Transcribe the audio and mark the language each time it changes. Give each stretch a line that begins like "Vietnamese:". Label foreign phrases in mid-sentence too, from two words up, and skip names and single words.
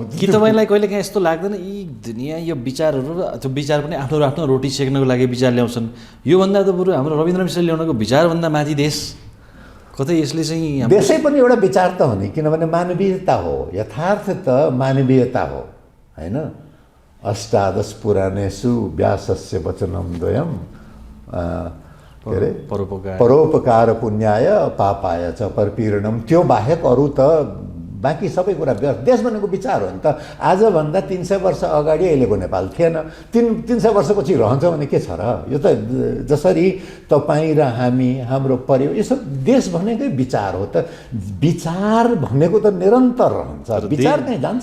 Nepali: कि तपाईँलाई कहिलेकाहीँ यस्तो लाग्दैन यी दुनियाँ यो विचारहरू त्यो विचार पनि आफ्नो आफ्नो रोटी सेक्नको लागि विचार ल्याउँछन्, योभन्दा त बरु हाम्रो रविन्द्र मिश्रले ल्याउनको विचारभन्दा माथि देश कतै यसले चाहिँ देशै पनि एउटा विचार त हो नि, किनभने मानवीयता हो, यथार्थ त मानवीयता हो हैन।
Sanskrit: अष्टादश पुराणेषु व्यासस्य वचनं द्वयम्
Nepali: के अरे
Sanskrit: परोपकार पुण्याय पापाय च परपीडनम्।
Nepali: त्यो बाहेक अरू त बाँकी सबै कुरा देश भनेको विचार हो नि त। आजभन्दा 300 वर्ष अगाडि अहिलेको नेपाल थिएन, 300 वर्षपछि रहन्छ भने के छ र? यो त जसरी तपाईँ र हामी, हाम्रो परिवार, यो सब देश भनेकै विचार हो त। विचार भनेको त निरन्तर रहन्छ, विचार कहीँ जान्छ?